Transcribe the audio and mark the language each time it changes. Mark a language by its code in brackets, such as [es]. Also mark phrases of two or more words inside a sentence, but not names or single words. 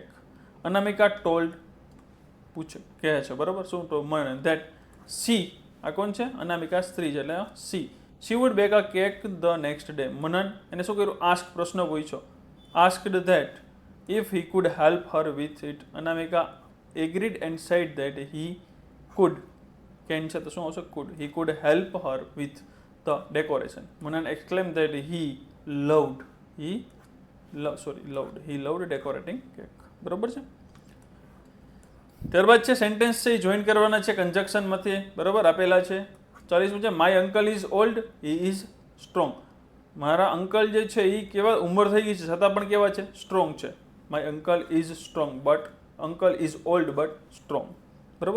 [gu] અનામિકા ટોલ્ડ પૂછે, કહે છે, બરાબર, શું તો મનન [en] that she, [gu] આ કોણ છે અનામિકા સ્ત્રી છે એટલે [en] she would bake a cake the next day. [gu] મનન એને શું કર્યું આસ્ક, પ્રશ્ન પૂછ્યો, [en] asked that if he could help her with it. અનામિકા agreed and said that he could, can [gu] છે તો શું આવશે [en] could, he could help her with the decoration. Manan exclaimed that he loved decorating cake, [gu] બરોબર છે. ત્યારબાદ છે સેન્ટેન્સ છે એ જોઈન કરવાના છે કન્જક્શનમાંથી, બરાબર આપેલા છે. [en] 40 છે my uncle is old, he is strong. [gu] મારા અંકલ જે છે એ કેવા ઉંમર થઈ ગઈ છે છતાં પણ કેવા છે સ્ટ્રોંગ છે. [en] my uncle is strong but uncle is old but strong, બરાબર.